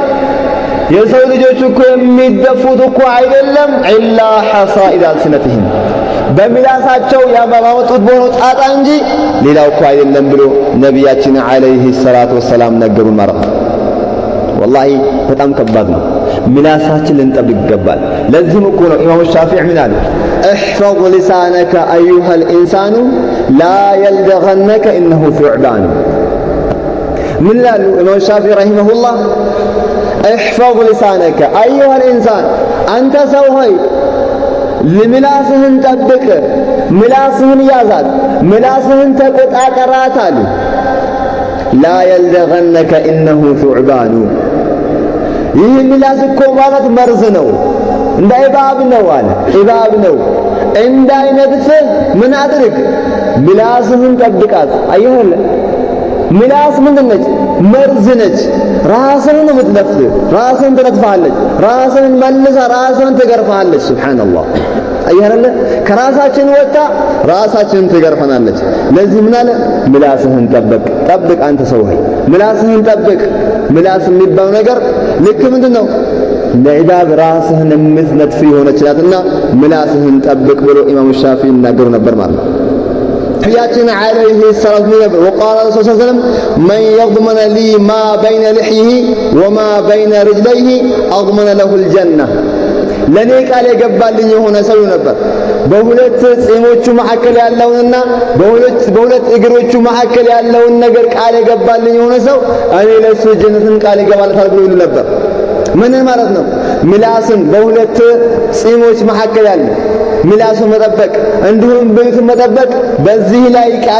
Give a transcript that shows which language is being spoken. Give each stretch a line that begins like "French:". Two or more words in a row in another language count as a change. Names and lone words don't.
Amharic: የሰው ልጆች እኮ የሚደፉት እኮ አይደለም
Arabic: إلا حصائد ألسنتهم
Amharic: በምላሳቸው ያባባጡት በሆነው ጣጣ እንጂ ሌላው እኮ አይደለም ብሎ ነቢያችን
Arabic: عليه الصلاة والسلام
Amharic: ነገሩን ማለት ነው። ወላሂ በጣም ከባድ ነው። ምላሳችን ልንጠብቅ ይገባል። ለዚህም እኮ ነው ኢማሙ ሻፊዒ ምን አሉ?
Arabic: احفظ لسانك أيها الإنسان لا يلدغنك إنه ثعبان
Amharic: ምን ይላሉ ኢማም ሻፊዒ ረሂመሁላህ
Arabic: احفظ لسانك ايها الانسان
Amharic: አንተ ሰው ሆይ ምላስህን ጠብቅ ምላስህን ያዛት ምላስህን ተቆጣጠራት አሉ
Arabic: لا يلدغنك انه ثعبان
Amharic: ይህ ምላስ እኮ ማለት መርዝ ነው እንደ እባብ ነው አለ እባብ ነው እንዳይነድፍህ ምን አድርግ ምላስህን ጠብቃት አየኸለ ምላስ ምንድን ነች መርዝ ነች ራስህን ነው የምትነፍህ ራስህን ትነጥፋለች ራስህን መልሳ ራስህን ትገርፋለች ሱብሃንአላህ አየኸለ ከራሳችን ወጣ ራሳችንን ትገርፈናለች ለዚህ ምን አለ ምላስህን ጠብቅ አንተ ሰው ሆይ ምላስህን ጠብቅ ምላስ የሚባለው ነገር ልክ ምንድነው ለዒባብ ራስህን የምትነጥፍ የሆነች ናትና ምላስህን ጠብቅ ብሎ ኢማሙ ሻፊዒ ይናገሩ ነበር ማለት ነው
Arabic: نبينا عليه الصلاة والسلام وقال رسول الله صلى الله عليه وسلم من يضمن لي ما بين لحيه وما بين رجليه أضمن له الجنة
Amharic: ለኔ ቃል የገባልኝ የሆነ ሰው ነበር በሁለት ጺሞቹ መካከል ያለውንና በሁለት እግሮቹ መካከል ያለውን ነገር ቃል የገባልኝ የሆነ ሰው እኔ ለሱ ጀነትን ቃል ይገባልታል ብሎ ይሉ ነበር ምን ማለት ነው ምላስን በሁለት ጺሞች መካከል ያለ ምላሱ መጠበቅ እንዲሁም ብልቱን መጠበቅ በዚህ ላይ ቃል